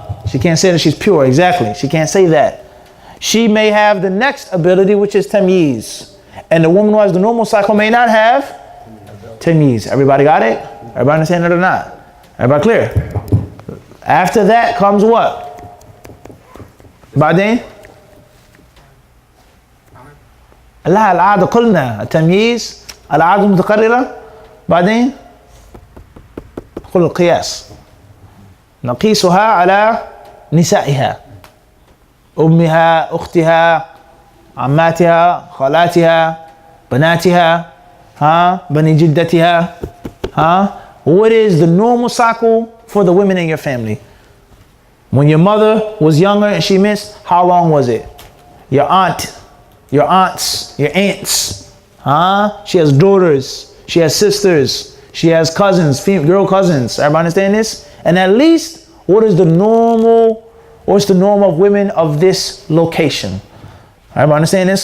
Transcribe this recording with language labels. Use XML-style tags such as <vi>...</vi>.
<en>She can't say that she's pure, exactly. She can't say that. She may have the next ability, which is tamyiz. And the woman who has the normal cycle may not have tamyiz. Everybody got it? Everybody understand it or not? Everybody clear? After that comes what?</en> <ar>بعدين لا العادة قلنا التمييز العادة متقررة بعدين قل القياس نقيسها على نسائها أمها أختها عماتها خالاتها بناتها بني جدتها</ar> <en>What is the normal cycle for the women in your family? When your mother was younger and she missed, how long was it? Your aunt, your aunts, your aunts. She has daughters, she has sisters, she has cousins, girl cousins. Everybody understand this? And at least, what's the norm of women of this location? Everybody understand this?</en>